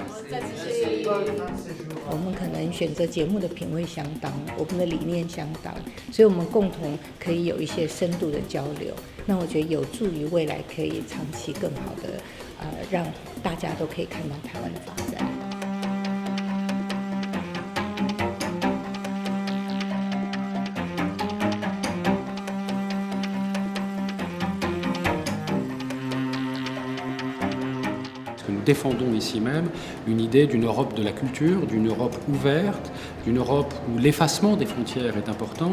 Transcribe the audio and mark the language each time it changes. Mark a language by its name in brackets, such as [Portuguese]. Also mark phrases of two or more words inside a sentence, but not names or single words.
[Chinese] 我们可能选择节目的品味相当，我们的理念相当，所以我们共同可以有一些深度的交流。那我觉得有助于未来可以长期更好的让大家都可以看到台湾的发展。 [French] Nous défendons ici même une idée d'une Europe de la culture, d'une Europe ouverte, d'une Europe où l'effacement des frontières est important.